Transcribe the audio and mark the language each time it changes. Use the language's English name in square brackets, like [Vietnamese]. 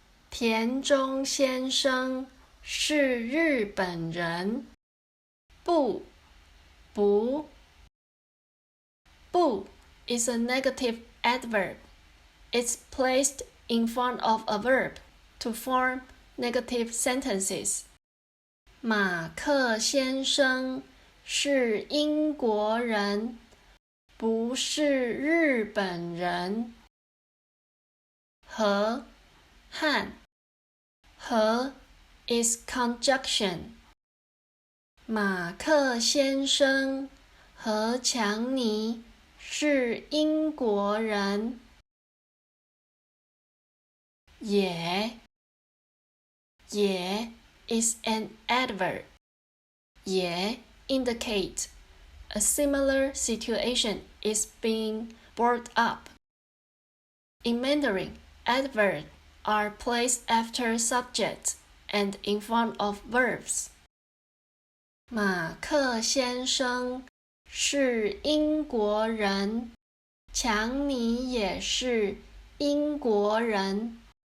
[Chinese] 田中先生是日本人。 [English] 不 is a negative adverb. It's placed in front of a verb to form negative sentences. [Chinese] 马克先生是英国人，不是日本人。 [English] 和 is conjunction. [Chinese] 马克先生和强尼是英国人。 [English] 也 is an adverb. 也 indicates a similar situation is being brought up. In Mandarin, adverbs are placed after subjects and in front of verbs. [Chinese] 马克先生是英国人，强尼也是英国人。